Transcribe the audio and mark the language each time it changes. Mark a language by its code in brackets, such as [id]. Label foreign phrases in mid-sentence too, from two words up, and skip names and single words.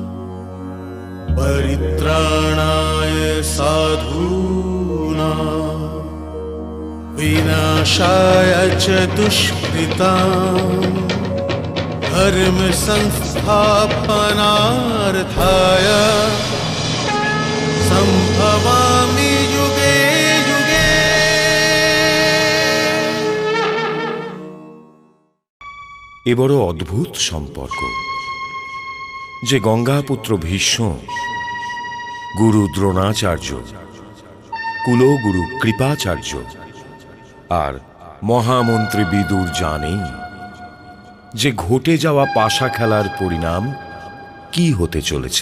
[sa] परित्राणाय साधूनां विनाशाय च दुष्कृताम् धर्म संस्थापनार्थाय संभवामि युगे युगे। [bn] এ বড় অদ্ভুত সম্পর্ক যে গঙ্গাপুত্র ভীষ্ম, গুরু দ্রোণাচার্য, কুলগুরু কৃপাচার্য আর মহামন্ত্রী বিদুর জানেন যে ঘটে যাওয়া পাশা খেলার পরিণাম কি হতে চলেছে।